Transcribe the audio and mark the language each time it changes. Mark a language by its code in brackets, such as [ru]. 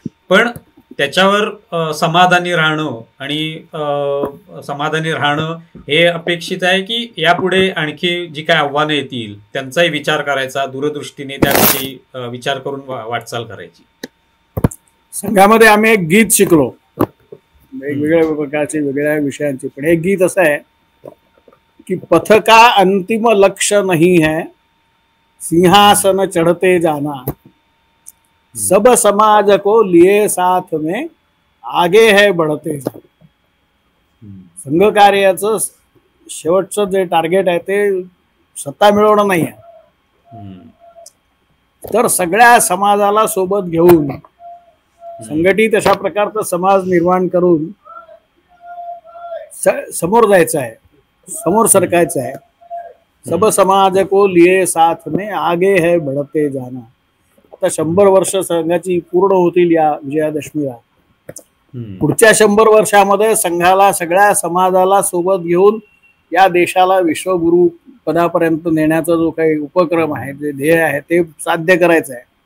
[mr] पण त्याच्यावर समाधानी राहणं हे अपेक्षित आहे की यापुढे आणखी जी काय आव्हानं येतील त्यांचाही विचार करायचा, दूरदृष्टीने त्याविषयी विचार करून वाटचाल करायची. संघामध्ये आम्ही एक गीत शिकलो, वेगवेगळ्या प्रकारचे वेगवेगळ्या विषयांचे. पण हे गीत असं आहे कि [hi] पथ का अंतिम लक्ष्य नहीं है, सिंहासन चढ़ते जाना, सब समाज को लिए साथ में आगे है बढ़ते जाना. [mr] संघ कार्याचं शेवटचं जे टार्गेट आहे ते सत्ता मिळवणं नाही आहे, तर सगळ्या समाजाला सोबत घेऊन संघटित अशा प्रकारचा समाज निर्माण करून समोर जायचं आहे, समोर सरकायचं आहे. [hi] सब समाज को लिए साथ में आगे है बढ़ते जाना. [mr] आता 100 वर्ष संघाची पूर्ण होतील या विजयादशमीला. पुढच्या 100 वर्षामध्ये संघाला, सगळ्या समाजाला सोबत घेऊन या देशाला विश्वगुरु पदापर्यंत नेण्याचा जो काही उपक्रम आहे, जे ध्येय आहे ते साध्य करायचं आहे.